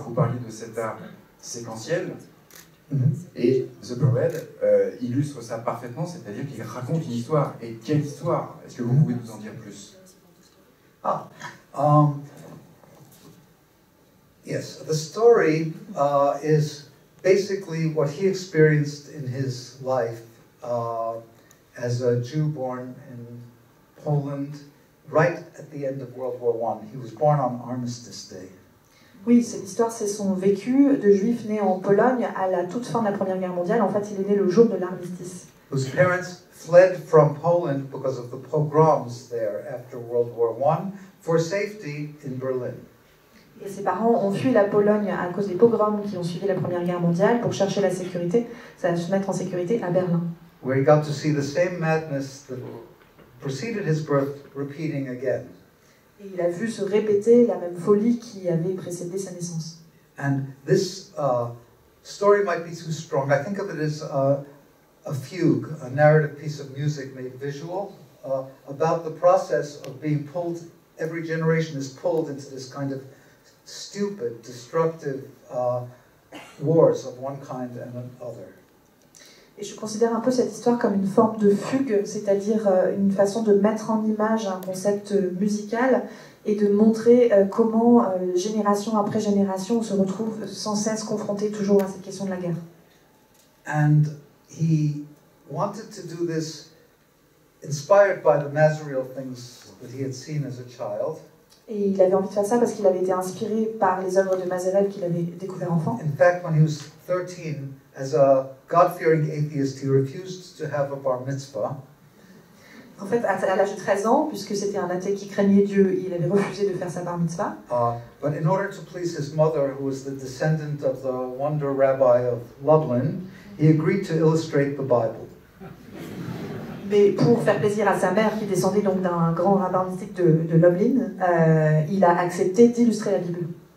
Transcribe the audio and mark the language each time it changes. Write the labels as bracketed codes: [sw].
[fr] Vous parliez de cet art séquentiel et The Parade illustre ça parfaitement, c'est-à-dire qu'il raconte une histoire. Et quelle histoire? Est-ce que vous pouvez nous en dire plus? [en] Yes, the story is basically what he experienced in his life as a Jew born in Poland right at the end of World War I. He was born on Armistice Day. [fr] Oui, cette histoire, c'est son vécu de juif né en Pologne à la toute fin de la Première Guerre mondiale. En fait, il est né le jour de l'armistice. [en] Whose parents fled from Poland because of the pogroms there after World War I for safety in Berlin. [fr] Et ses parents ont fui la Pologne à cause des pogroms qui ont suivi la Première Guerre mondiale pour chercher la sécurité, se mettre en sécurité à Berlin. [en] Where he got to see the same madness that preceded his birth repeating again. [fr] Et il a vu se répéter la même folie qui avait précédé sa naissance. [en] And this story might be too strong. I think of it as a fugue, a narrative piece of music made visual, about the process of being pulled. Every generation is pulled into this kind of stupid, destructive wars of one kind and another. [fr] Et je considère un peu cette histoire comme une forme de fugue, c'est-à-dire une façon de mettre en image un concept musical et de montrer comment, génération après génération, on se retrouve sans cesse confronté toujours à cette question de la guerre. [en] And he wanted to do this inspired by the Mazriel things that he had seen as a child. [fr] Et il avait envie de faire ça parce qu'il avait été inspiré par les œuvres de Mazerel qu'il avait découvert enfant. [en] In fact, when he was 13, as a God-fearing atheist, he refused to have a bar mitzvah. [fr] En fait, à l'âge de 13 ans, puisque c'était un athée qui craignait Dieu, il avait refusé de faire sa bar mitzvah. [en] But in order to please his mother, who was the descendant of the wonder rabbi of Lublin, he agreed to illustrate the Bible. [fr] Mais pour faire plaisir à sa mère, qui descendait donc d'un grand rabbin mystique de Lublin, il a accepté d'illustrer la Bible.